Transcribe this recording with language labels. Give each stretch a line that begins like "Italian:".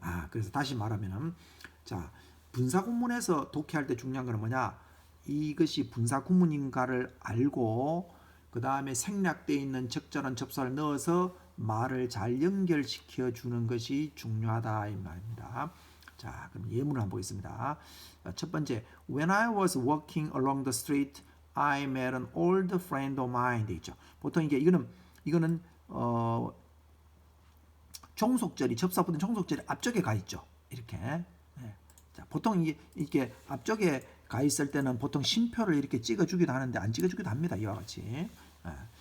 Korean: 그래서 다시 말하면은, 자, 분사구문에서 독해할 때 중요한 건 뭐냐? 이것이 분사구문인가를 알고 그 다음에 생략되어 있는 적절한 접속사를 넣어서 말을 잘 연결시켜 주는 것이 중요하다, 이 말입니다. 자, 그럼 예문을 한번 보겠습니다. 첫 번째,
English: When I was walking along the street, I met an old friend of mine.
Korean: 돼 있죠. 보통 이거는 종속절이 접사보다 종속절이 앞쪽에 가 있죠. 이렇게. 네. 자, 보통 이게 앞쪽에 가 있을 때는 보통 쉼표를 이렇게 찍어주기도 하는데 안 찍어주기도 합니다. 이와 같이. 네.